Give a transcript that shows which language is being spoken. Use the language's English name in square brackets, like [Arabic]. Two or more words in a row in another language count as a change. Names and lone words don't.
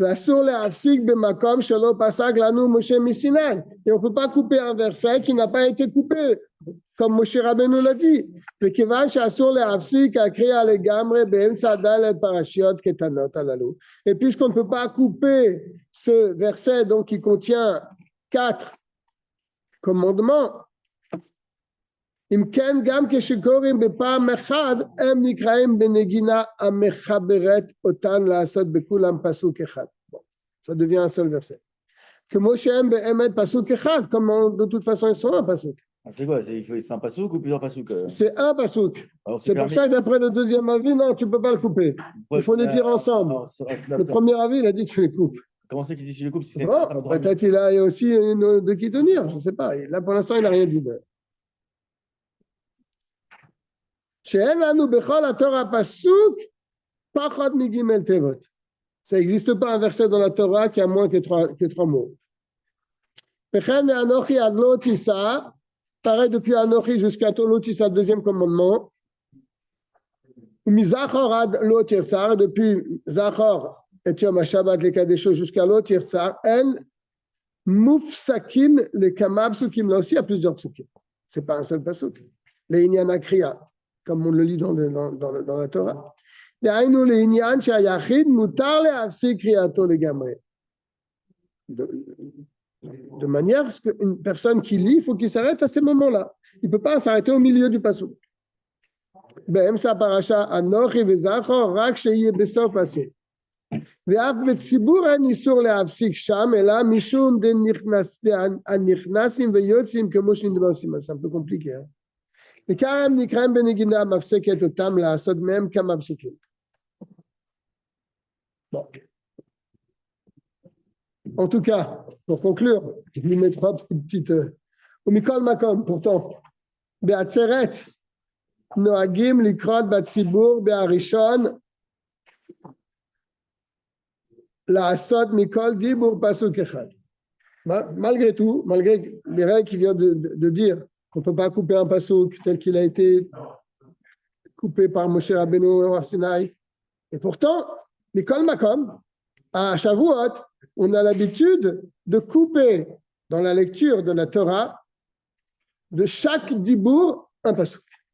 [French] Et on ne peut pas couper un verset qui n'a pas été coupé, comme Moshe Rabbeinu l'a dit. Et puisqu'on ne peut pas couper ce verset donc, qui contient 4 commandements, [Hebrew] אם כן, גם כשקוראים בפעם אחד, הם נקראים בנגינה המחברת אותן לעשות בכולם פסוק אחד. [French] Bon, ça devient un seul verset. [Hebrew] כמו שהם באמת פסוק אחד, [French] comme de toute façon ils sont un pasuk. C'est quoi? C'est un pasouk ou plusieurs pasouks? C'est un pasuk. C'est pour ça que d'après le deuxième avis, non, tu ne peux pas le couper. Il faut les dire ensemble. Le premier avis, il a dit que tu les coupes. Comment c'est qu'il dit que tu les coupes si c'est bon, peut-être il a aussi une de qui tenir, je ne sais pas. Là, pour l'instant, il n'a rien dit. [Hebrew] שאין לנו בכל התורה פסוק פחות מג' תיבות. [French] Ça n'existe pas un verset dans la Torah qui a moins que trois mots. [Hebrew] וכן מאנוכי עד לא תישא, [French] pareil depuis אנוכי jusqu'à [Hebrew] לא תישא, [French] deuxième commandement. [Hebrew] ומזכר עד לא תרצה, depuis זכר את יום השבת לקדשו jusqu'à לא תרצה, אין מופסקים לכמה פסוקים, [French] là aussi il y a plusieurs psukim. C'est pas un seul pasuk. [Hebrew] לעניין הקריאה. [French] Comme on le lit dans la Torah. De manière qu'une personne qui lit, il faut qu'il s'arrête à ces moments-là. Il ne peut pas s'arrêter au milieu du pasuk. [Hebrew] באמצע הפרשה, אנוכי וזכור, רק שיהיה בסוף פסוק. ואף בציבור אין איסור להפסיק שם, אלא משום הנכנסים ויוצאים כמו שנדרסים. [French] C'est un peu compliqué, hein? [Hebrew] car הם נקראים בנגינה מפסקת אותם לעשות מהם כמה פסוקים. [French] Bon. En tout cas, pour conclure, je vous mets 3 petites... [Hebrew] ומכל מקום, pourtant, בעצרת נוהגים לקרות בציבור בהראשון לעשות מכל דיבור פסוק אחד. [French] Malgré tout, malgré les règles qu'il vient de dire, qu'on ne peut pas couper un pasuk tel qu'il a été coupé par Moshe Rabbeinu au Sinaï. Et pourtant, [Hebrew] מכל מקום, [French] à Shavuot, on a l'habitude de couper dans la lecture de la Torah de chaque dibour un pasuk.